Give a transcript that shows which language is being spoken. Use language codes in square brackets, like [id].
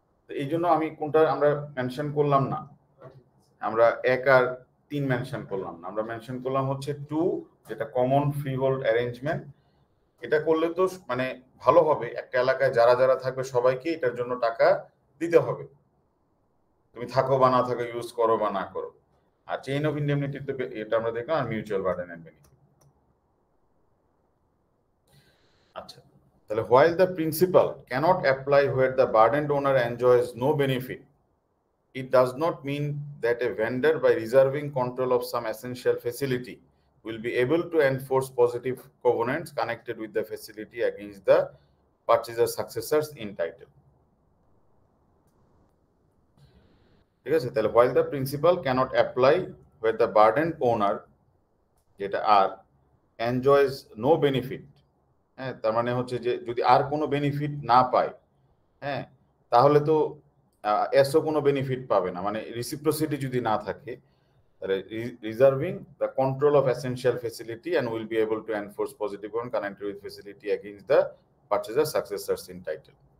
[bn] এই জন্য আমি কোনটা আমরা মেনশন করলাম না, আমরা 1 আর 3 মেনশন করলাম না, আমরা মেনশন করলাম হচ্ছে 2, যেটা কমন ফ্রি হোল্ড অ্যারেঞ্জমেন্ট। এটা করলে তো মানে ভালো হবে, একটা এলাকায় যারা যারা থাকবে সবাইকে এটার জন্য টাকা দিতে হবে, তুমি থাকো বা না থাকো, ইউজ করো বা না করো। আর চেইন অফ ইন্ডেমনিটি তো এটা আমরা দেখলাম, আর মিউচুয়াল বার্ডেন এন্ড বেনিফিট। আচ্ছা, তাহলে [en] while the principle cannot apply where the burdened owner enjoys no benefit, it does not mean that a vendor, by reserving control of some essential facility, will be able to enforce positive covenants connected with the facility against the purchaser successors in title. [bn] ঠিক আছে, তাহলে [en] while the principle cannot apply where the burdened owner, [bn] যেটা আর, [en] enjoys no benefit, [bn] হ্যাঁ, তার মানে হচ্ছে যে যদি আর কোনো বেনিফিট না পায়, হ্যাঁ, তাহলে তো এসও কোনো বেনিফিট পাবে না, মানে রিসিপ্রোসিটি যদি না থাকে, তাহলে reserving the control of essential facility and will be able to enforce positive one connected with facility against the purchaser সাকসেসরস in title.